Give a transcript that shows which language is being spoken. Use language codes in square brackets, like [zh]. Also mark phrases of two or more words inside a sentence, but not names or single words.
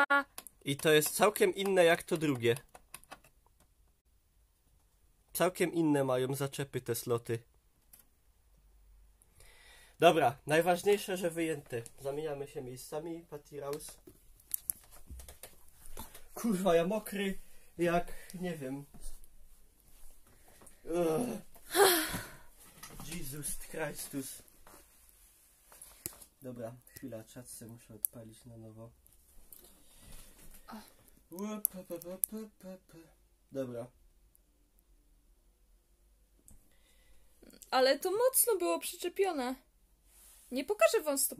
[pl] I to jest całkiem inne jak to drugie. Całkiem inne mają zaczepy te sloty. Dobra, najważniejsze, że wyjęte. Zamieniamy się miejscami, Patty Rouse. Kurwa, ja mokry jak, nie wiem. Ugh. Jesus Christus. Dobra, chwila, czatce muszę odpalić na nowo. Dobra. Ale to mocno było przyczepione. Nie pokażę wam stopek.